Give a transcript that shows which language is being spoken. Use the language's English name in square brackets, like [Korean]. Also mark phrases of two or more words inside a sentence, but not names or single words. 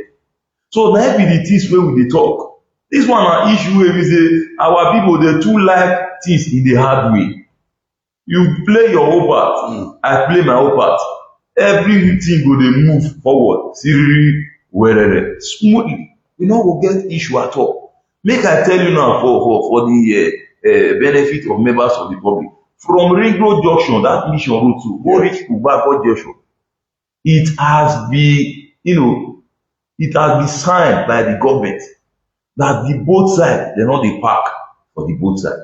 [Nigerian Pidgin] So na be the things wey we dey talk. This one na issue wey be say our people dey too like things in the hard way. You play your own part, I play my own part. Everything go dey move forward siriri werere smoothly. We no go get issue at all. Make I tell you now for the benefit of members of the public. From Ring Road Junction, that Mission Road to go reach Ubako Junction, it has been, it has been signed by the government that the both sides, they no dey park for the both sides.